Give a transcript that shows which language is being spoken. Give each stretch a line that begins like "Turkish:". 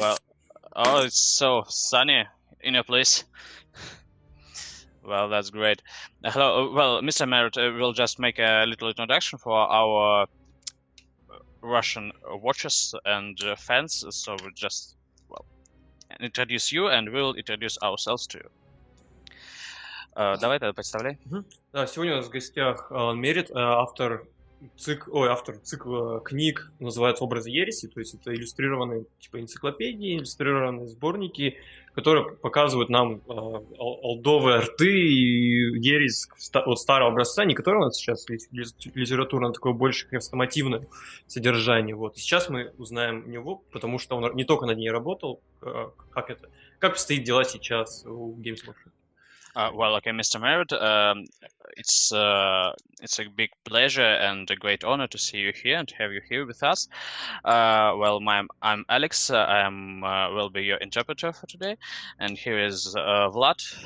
English: Well, oh, it's so sunny in your place. Well, that's great. Hello, well, Mr. Merrett will just make a little introduction for our Russian watchers and fans. So we'll just, well, introduce you and we'll introduce ourselves to you.
Russian: Давай тогда представляй. Да, сегодня у нас в гостях Алан Меррет, автор цикла книг, называется «Образы, ереси», то есть это иллюстрированные типа энциклопедии, иллюстрированные сборники, которые показывают нам олдовые арты и ересь от старого образца, не который у нас сейчас литературно такое больше хрестомативное содержание. Вот. И сейчас мы узнаем него, потому что он не только над ней работал, как обстоят дела сейчас у Games Workshop.
English: Well, okay, Mr. Merrett, it's a big pleasure and a great honor to see you here and to have you here with us. Well, I'm Alex. Will be your interpreter for today, and here is Vlad.